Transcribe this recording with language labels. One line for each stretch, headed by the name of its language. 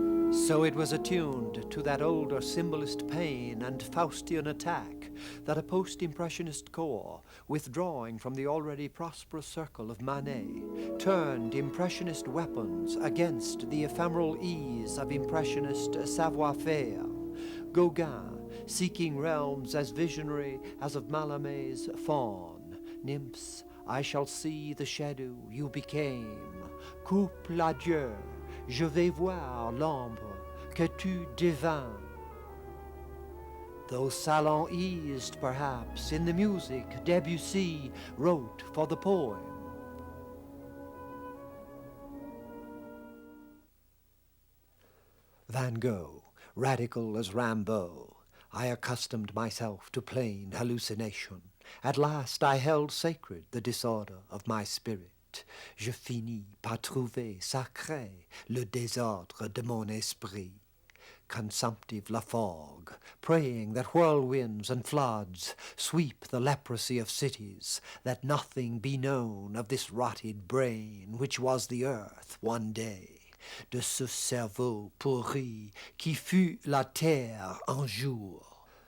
English: So it was attuned to that older symbolist pain and Faustian attack that a post-impressionist corps, withdrawing from the already prosperous circle of Manet, turned impressionist weapons against the ephemeral ease of impressionist savoir-faire. Gauguin, seeking realms as visionary as of Mallarmé's Faun, Nymphs, I shall see the shadow you became.
French: Couple adieu, je vais voir l'ombre que tu devins.
English: Though salon eased, perhaps, in the music Debussy wrote for the poem. Van Gogh, radical as Rimbaud, I accustomed myself to plain hallucination. At last I held sacred the disorder of my spirit.
French: Je finis par trouver sacré le désordre de mon esprit.
English: Consumptive Laforgue, praying that whirlwinds and floods sweep the leprosy of cities, that nothing be known of this rotted brain which was the earth one day,
French: de ce cerveau pourri qui fut la terre un jour.